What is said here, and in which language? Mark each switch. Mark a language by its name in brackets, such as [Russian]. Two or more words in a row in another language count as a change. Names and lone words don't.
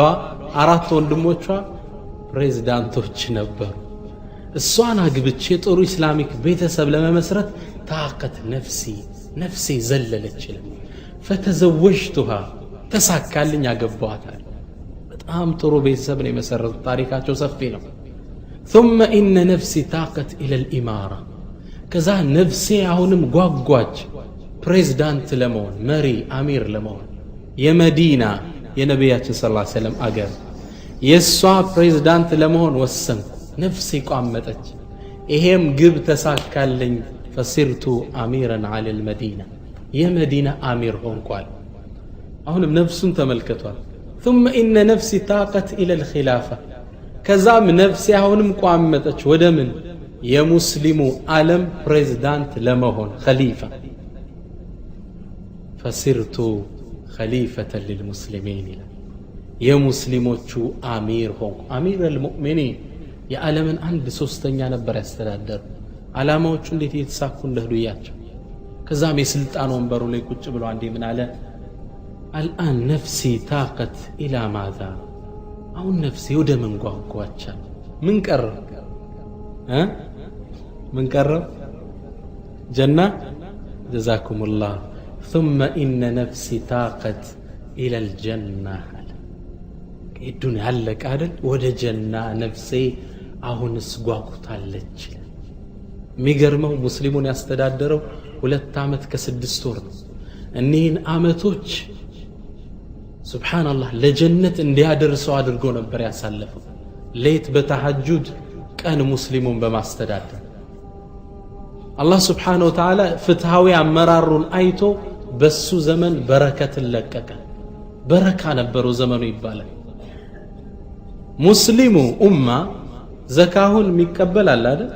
[Amharic] 4 ወንድሞቿ ፕሬዝዳንቶች ነበሩ። እሷን አግብቼ ጥሩ ኢስላሚክ ቤተሰብ ለመመስረት ታቀት ነፍሴ ዘለለች ይላል። ፈተዘወጅቱሃ ተሳካልኝ፣ አገባዋታል። በጣም ጥሩ ቤተሰብ ነው የመሰረቱት። ታሪካቸው ሰፊ ነው። [Arabic] ثم إن نفسي طاقت إلى الإمارة [Amharic] ከዛ ነፍሴ አሁንም ጓጓች ፕሬዝዳንት ለመሆን፣ መሪ አሚር ለመሆን። የመዲና የነቢያችን [Arabic] صلى الله عليه وسلم [Amharic] አገር የሷ ፕሬዝዳንት ለመሆን ወሰንኩ። ነፍሴ ቋመጠች። ይሄም ግብ ተሳካልኝ። [Arabic] فصرت أميرا على المدينة [Amharic] የመዲና አሚር ሆንኳል። አሁንም ነፍሱን ተመልከቷል። [Arabic] ثم إن نفسي طاقت إلى الخلافة [Amharic] ከዛም ነፍሴ አሁንም ቋመጠች ወደ ምን? የሙስሊሙ ዓለም ፕሬዝዳንት ለመሆን ኸሊፋ። [Arabic] فصرت خليفة للمسلمين [Amharic] ይላል። የሙስሊሞቹ አሚር ሆንኩ። [Arabic] أمير المؤمنين [Amharic] የዓለምን 1/3 ነበር ያስተዳደሩ። ዓላማዎቹ እንዴት እየተሳኩ እንደሄዱ እያቸው። ከዛም የስልጣን ወንበሩ ላይ ቁጭ ብሎ አንዴ ምን አለ? [Arabic] الآن نفسي تاقت إلى ماذا። [Amharic] አሁን ነፍሴ ወደ ምን ጓጓቻል? ምን ቀረ? ምን ቀረ? ጀና። ጀዛኩሙላህ። [Arabic] ثم إن نفسي طاقت إلى الجنة الدنيا علق [Amharic] አይደል? ወደ ጀና ነፍሴ አሁንስ ጓጉታለች። የሚገርመው ሙስሊሙን ያስተዳደረው 2 ዓመት ከ6 ወር ነው። እኒህን ዓመቶች ሱብሃንአላህ ለጀነት እንዲያደርሰው አድርጎ ነበር ያሳለፈው። ሌት በተሐጁድ ቀን ሙስሊሙን በማስተዳደር አላህ [Arabic] سبحانه وتعالى [Amharic] ፍትሃዊ አመራሩን አይቶ በሱ ዘመን በረከትን ለቀቀ። በረካ ነበረው ዘመኑ ይባላል። ሙስሊሙ ኡማ ዘካሁን የሚቀበል አለ አይደል?